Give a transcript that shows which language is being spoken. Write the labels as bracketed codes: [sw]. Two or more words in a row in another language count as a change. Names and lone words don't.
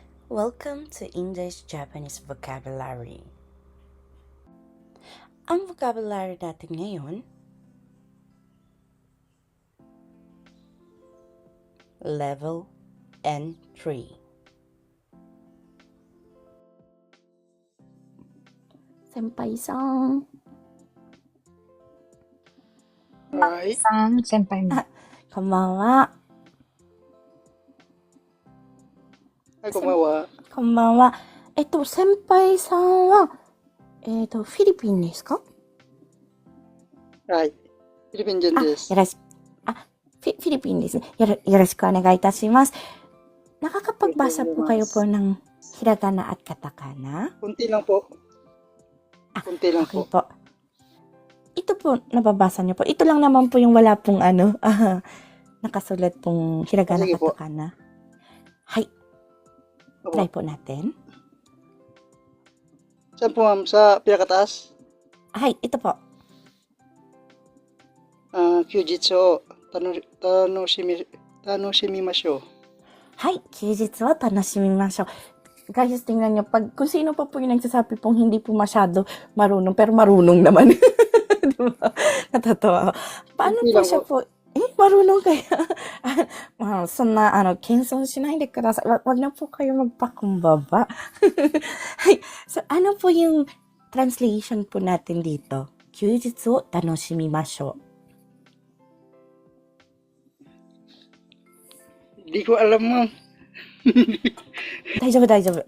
[en] Welcome to English-Japanese Vocabulary. [tl] Ang vocabulary natin ngayon, Level N3. [ja] Senpai-san. [en] Right. [tl] Senpai mo. [ja] Konbanwa. はい、こんばんは。こんばんは。先輩さんは、フィリピンですか？はい。フィリピン人です。フィリピンですね。よろしくお願いいたします。 [tl] Nakakapagbasa po kayo po ng hiragana at katakana? Kunti lang po. Kunti lang [en] Okay [tl] po. po. Ito po, nababasa niyo po. Ito lang naman po yung wala pong nakasulat pong hiragana Sige po. katakana. Hay, Opo. try po natin. Saan po ma'am? Sa pinakataas? Hay, ito po. [ja] 休日を楽しみましょう. はい、休日は楽しみましょう. [tl] Guys, tingnan niyo, kung sino pa po yung nagsasabi pong hindi po masyado marunong, pero marunong naman. Diba? Natatawa ako. Paano Hindi po lang siya po? Marunong kaya? [ja] そんな、謙遜しないでください. [tl] Wag na po kayo magpakumbaba. Hay, so, ano po yung translation po natin dito? [ja] 休日を楽しみましょう. [tl] Di ko alam ma'am. [ja] Daijoubu.